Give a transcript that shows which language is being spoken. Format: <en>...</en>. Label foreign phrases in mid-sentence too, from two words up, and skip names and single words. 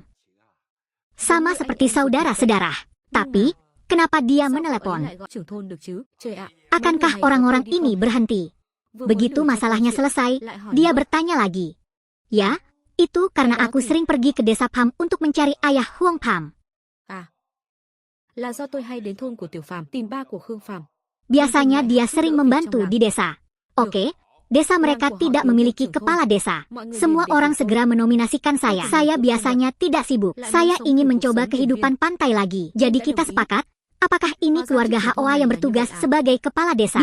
<id>Sama seperti saudara-saudara. Tapi, kenapa dia menelepon? Akankah orang-orang ini berhenti? Begitu masalahnya selesai, dia bertanya lagi. Ya, itu karena aku sering pergi ke desa Pham untuk mencari ayah Huang Pham.</id> <vi>Là do tôi hay đến thôn của Tiểu Phàm tìm ba của Khương Phàm.</vi> <id>Biasanya dia sering membantu di desa. Oke, desa mereka tidak memiliki kepala desa. Semua orang segera menominasikan saya. Saya biasanya tidak sibuk. Saya ingin mencoba kehidupan pantai lagi. Jadi kita sepakat, apakah ini keluarga Hoa yang bertugas sebagai kepala desa?</id>